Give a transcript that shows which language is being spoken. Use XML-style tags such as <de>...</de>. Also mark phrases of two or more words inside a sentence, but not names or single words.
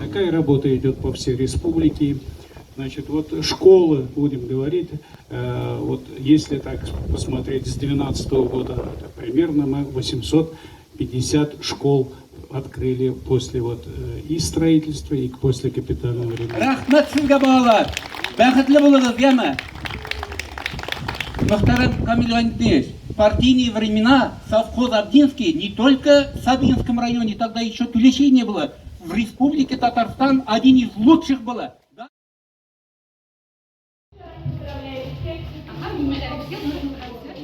<ru>Такая работа идет по всей республике. Значит, вот школы, будем говорить, вот если так посмотреть с 2012 года, это примерно мы 850 школ открыли после вот и строительства, и после капитального ремонта.</ru> <tt>Рахмат сезгә балалар. Бәхетле булыгыз, яме.</tt> <ru>Мөхтәрәм Камил Валентинович, партийные времена совхоз Абдинский не только в Сабинском районе, тогда еще Тулещей не было. В республике Татарстан один из лучших было. Да?</ru>